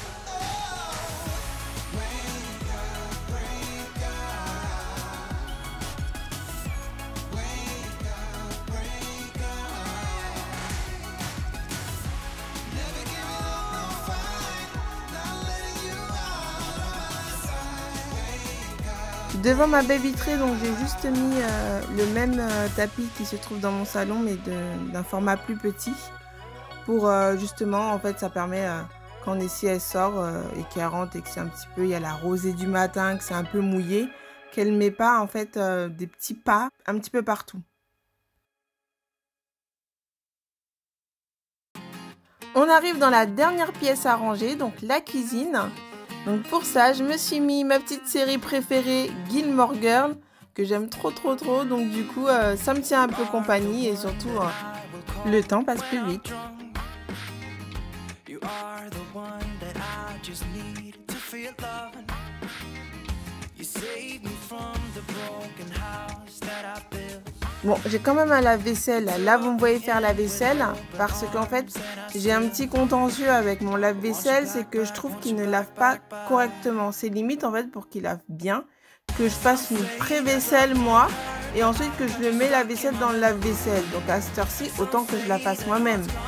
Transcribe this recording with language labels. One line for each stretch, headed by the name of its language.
English: Oh, wake up, break up. Wake up, break up. Never giving up, no fight. Not letting you out of my sight. Wake up.
French: Devant ma baie vitrée, donc j'ai juste mis le même tapis qui se trouve dans mon salon, mais d'un format plus petit. Pour justement, en fait, ça permet quand Nessie elle sort et qu'elle rentre et que c'est un petit peu, il y a la rosée du matin, que c'est un peu mouillé, qu'elle met pas en fait des petits pas un petit peu partout. On arrive dans la dernière pièce à ranger, donc la cuisine. Donc pour ça, je me suis mis ma petite série préférée, Gilmore Girls, que j'aime trop. Donc du coup, ça me tient un peu compagnie et surtout, le temps passe plus vite.
English: You are the one that I just need to feel love. You save me from the broken house that I built.
French: Bon, j'ai quand même un lave-vaisselle. Là, vous me voyez faire la vaisselle parce qu'en fait, j'ai un petit contentieux avec mon lave-vaisselle, c'est que je trouve qu'il ne lave pas correctement. C'est limite en fait pour qu'il lave bien que je fasse une pré-vaisselle moi et ensuite que je le mets la vaisselle dans le lave-vaisselle. Donc à cette heure-ci, autant que je la fasse moi-même.